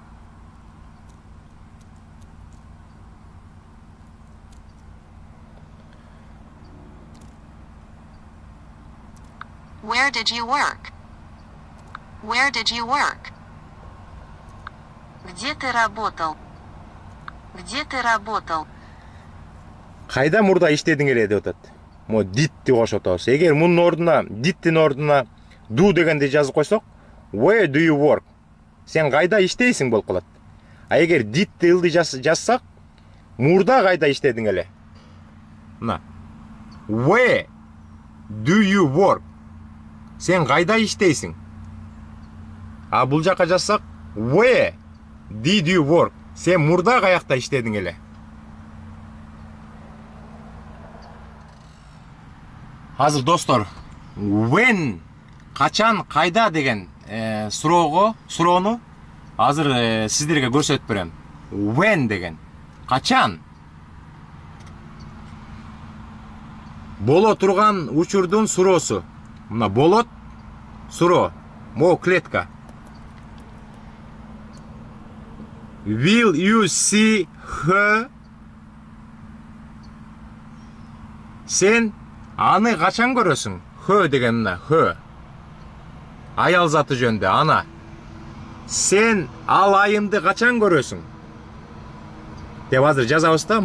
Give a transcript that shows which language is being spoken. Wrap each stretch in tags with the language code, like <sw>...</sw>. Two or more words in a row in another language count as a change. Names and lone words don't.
<en>Where did you work? Where did you work?</en> <ru>Где ты работал? Где ты работал?</ru> <ky>Кайда мурда иштедиң эле деп атат. Мо did'ти кошуп атабыз. Эгер мунун ордуна did'тин ордуна do дегенди жазып койсок,</ky> <en>where do you work?</en> <ky>Сен кайда иштейсиң болуп калат. А эгер did'ти ылдый жазсак, мурда кайда иштедиң эле? Мына.</ky> <en>Where do you work?</en> <ky>Сен кайда иштейсиң? А бул жака жазсак,</ky> <en>where did you work?</en> <ky>Сен мурда каякта иштедиң эле? Азыр достор, when, качан, кайда деген суроону азыр сиздерге көрсөтүп берем. When деген, качан? Боло турган учурдун суроосу. Мына болот, суроо, мо клетка.</ky> <en>Will you see her?</en> <ky>Сен аны качан көрөсүң? Her деген мына, her. Аял заты жөнүндө, ана. Сен ал айымды качан көрөсүң? Деп азыр жазабыз да.</ky>